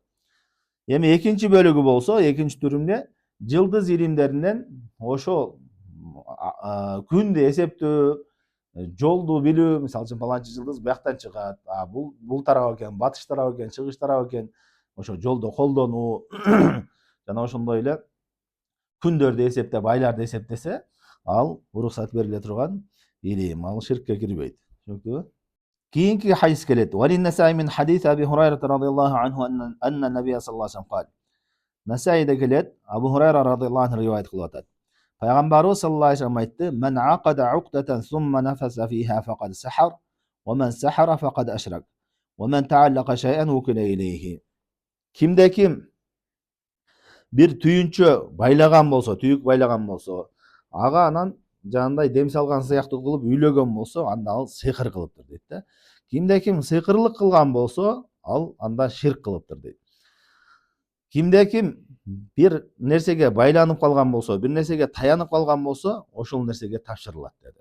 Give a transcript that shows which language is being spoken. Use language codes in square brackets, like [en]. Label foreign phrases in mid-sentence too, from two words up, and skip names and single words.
[ky] Эми экинчи бөлүгү болсо, экинчи түрүнө жылдыз илимдеринен ошо күндү эсептөө, жолду билүү, мисалы үчүн паланчы жылдыз бияктан чыгат, бул тарап экен, батыш тарап экен, чыгыш тарап экен, ошо жолдо колдонуу жана ошондой эле күндөрдү эсептеп, айларды эсептесе, ал уруксат бериле турган илим, ал ширкке кирбейт. Түшүнүктүбү? Кийинки хадис келет. [ar] وللنسائي من حديث أبي هريرة رضي الله عنه أن النبي صلى الله عليه وسلم قال. [ky] Насаиде келет, Абу Хурайра [ar] رضي الله عنه [ky] риваят кылып атат. Пайгамбарыбыз [ar] صلى الله عليه وسلم [ky] айтты: [ar] "من عقد عقدة ثم نفث فيها فقد سحر، ومن سحر فقد أشرك، ومن تعلق شيئا وكل إليه." [ky] Kimde kim bir tүйүнчө байлаган болсо, түйүк байлаган болсо, ага анан жанандай дем салган сыяктуу кылып үйлөгөн болсо, анда ал сыйкыр кылыптыр дейт да. Кимде ким сыйкырлык кылган болсо, ал анда ширк кылыптыр дейт. Кимде ким bir нерсеге байланып калган болсо, bir нерсеге таянып калган болсо, ошол нерсеге тапшырылат деди.